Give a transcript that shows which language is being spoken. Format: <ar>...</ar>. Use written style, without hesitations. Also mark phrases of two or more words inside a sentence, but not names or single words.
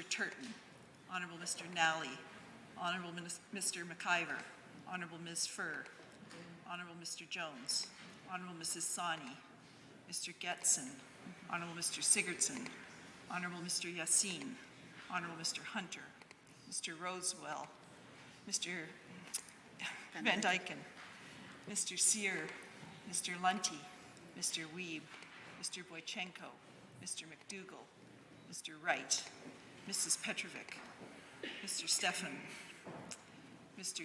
<en>Turton, Honourable Mr. Nally, Honourable Mr. McIver, Honourable Ms. Furr, Honourable Mr. Jones, Honourable Mrs. Sani, Mr. Getson, Honourable Mr. Sigurdsson, Honourable Mr. Yassin, Honourable Mr. Hunter, Mr. Rosewell, Mr. Van Dyken, Mr. Sear, Mr. Lunty, Mr. Weeb, Mr. Boychenko, Mr. McDougall, Mr. Wright, Mrs. Petrovic, Mr. Stefan, Mr.</en>